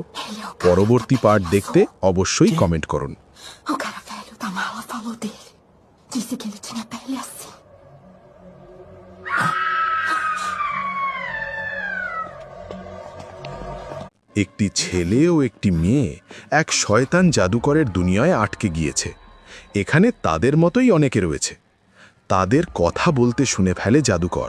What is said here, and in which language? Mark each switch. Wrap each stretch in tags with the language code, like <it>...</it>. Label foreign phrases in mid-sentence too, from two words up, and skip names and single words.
<bn>পরবর্তী পার্ট দেখতে অবশ্যই কমেন্ট করুন।</bn> <pt>O cara velho da mala falou dele. Disse que ele tinha pele assim.</pt> <bn>একটি ছেলে ও একটি মেয়ে এক শয়তান জাদুকরের দুনিয়ায় আটকে গিয়েছে। এখানে তাদের মতোই অনেকে রয়েছে। তাদের কথা বলতে শুনে ফেলে জাদুকর।</bn>